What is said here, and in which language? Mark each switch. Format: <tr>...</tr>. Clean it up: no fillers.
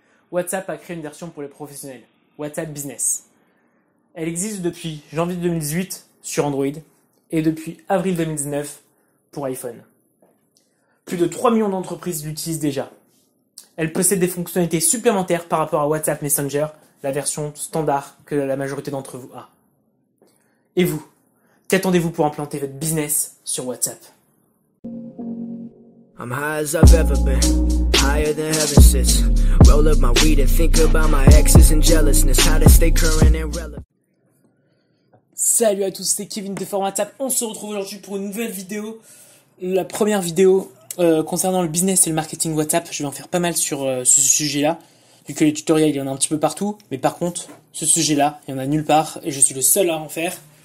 <fr>WhatsApp a créé une version pour les professionnels, WhatsApp Business. Elle existe depuis janvier 2018 sur Android et depuis avril 2019 pour iPhone. Plus de 3 millions d'entreprises l'utilisent déjà. Elle possède des fonctionnalités supplémentaires par rapport à WhatsApp Messenger, la version standard que la majorité d'entre vous a. Et vous, qu'attendez-vous pour implanter votre business sur WhatsApp?</fr> <en>I'm high as I've ever been, higher than heaven sits. Roll up my weed and think about my exes and jealousness, how to stay current and relevant.</en> <fr>Salut à tous, c'est Kevin de Forum WhatsApp. On se retrouve aujourd'hui pour une nouvelle vidéo. La première vidéo concernant le business et le marketing WhatsApp. Je vais en faire pas mal sur ce sujet-là, vu que les tutoriels, il y en a un petit peu partout. Mais par contre, ce sujet-là, il y en a nulle part et je suis le seul à en faire.</fr>